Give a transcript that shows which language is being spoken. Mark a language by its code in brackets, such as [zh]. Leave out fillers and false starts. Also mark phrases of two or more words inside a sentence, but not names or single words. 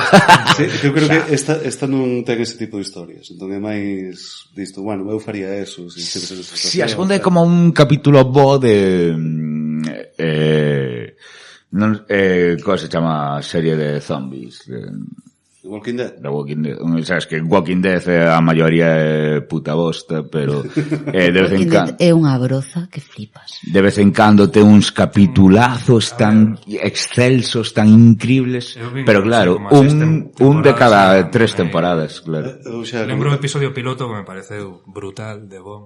[gl] Sí, eu creo que esta non ten ese tipo de historias. Entón é máis disto, bueno, eu faría eso. Si, a segunda é como un capítulo bo de... como se chama serie de zombies? The Walking Dead. The Walking Dead. Sabes que Walking Dead a maioría é puta bosta, pero de vez en cando é unha broza que flipas. De vez en cando ten uns capitulazos tan excelsos, tan increíbles, pero claro, un de cada 3 temporadas, claro. Lembro o episodio piloto que me pareceu brutal, de bon.